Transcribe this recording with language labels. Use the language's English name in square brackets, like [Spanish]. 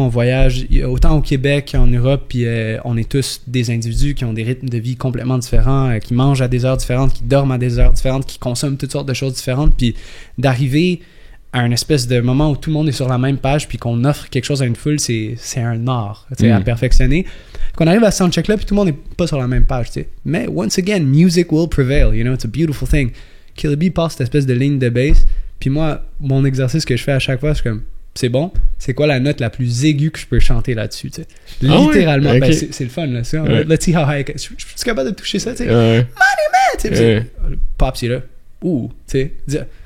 [French] On voyage autant au Québec qu'en Europe. Puis, on est tous des individus qui ont des rythmes de vie complètement différents, qui mangent à des heures différentes, qui dorment à des heures différentes, qui consomment toutes sortes de choses différentes. Puis, d'arriver à un espèce de moment où tout le monde est sur la même page puis qu'on offre quelque chose à une foule, c'est un art, tu sais, à perfectionner. Qu'on arrive à ce soundcheck là puis tout le monde n'est pas sur la même page, tu sais. Mais [English] once again, music will prevail, you know, it's a beautiful thing. [French] Killer B passe cette espèce de ligne de bass, puis moi, mon exercice que je fais à chaque fois, c'est comme, c'est bon, c'est quoi la note la plus aiguë que je peux chanter là-dessus, tu sais. Littéralement, okay. C'est le fun, là. [English] Let's see how high [French] je suis capable de toucher ça, tu sais. Money man, tu sais. Pop, c'est là. Ouh, tu sais.